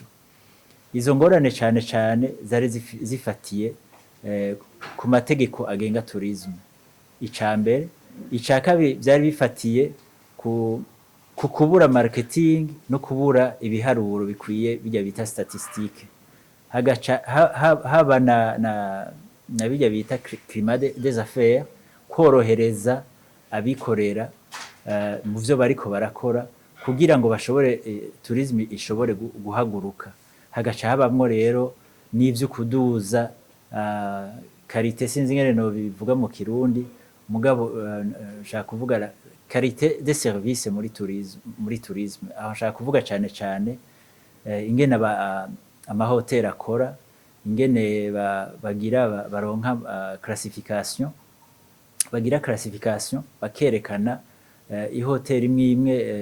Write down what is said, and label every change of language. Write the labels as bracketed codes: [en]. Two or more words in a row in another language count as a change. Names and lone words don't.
[rn] Izo ngorane cane zari zifatiye ku mategeko agenga tourisme. Icambere, icakabiri byari bifatiye ku kubura marketing no kubura ibiharuro bikwiye bijya bita statistique. Hagaca haba na bijya bita [fr] climat des affaires [rn] korohereza abikorera mu byo bariko barakora kugira ngo bashobore tourisme ishobore guhaguruka, hagaca habamwo rero n'ivyo kuduza karite, sinzi ingene no bivuga mu Kirundi, mugabo nshaka kuvuga [fr] karite de service [rn] muri tourisme, aho nshaka kuvuga cane cane ingene amahoteli akora, ingene bagira baronka classification, bagira classification bakerekana ihoteli imwe imwe